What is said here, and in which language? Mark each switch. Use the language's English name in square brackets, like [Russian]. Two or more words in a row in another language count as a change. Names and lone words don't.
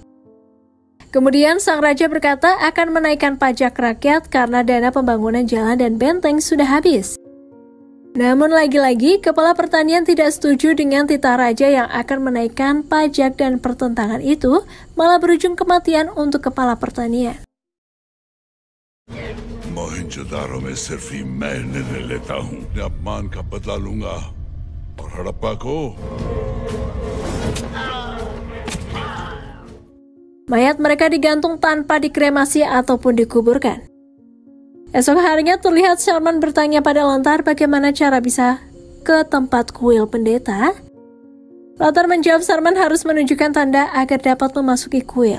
[Indonesian] Kemudian sang raja berkata akan menaikkan pajak rakyat karena dana pembangunan jalan dan benteng sudah habis. Namun lagi-lagi kepala pertanian tidak setuju dengan titah raja yang akan menaikkan pajak dan pertentangan itu malah berujung kematian untuk kepala pertanian. [Hindi] मोहनजोदारो में सिर्फ ही मैं निर्णय लेता हूँ। मैं अपमान का बदला लूंगा और हड़प्पा को [Indonesian] Mayat mereka digantung tanpa dikremasi ataupun dikuburkan. Esok harinya terlihat Sarman bertanya pada Lothar bagaimana cara bisa ke tempat kuil pendeta. Lothar menjawab Sarman harus menunjukkan tanda agar dapat memasuki kuil.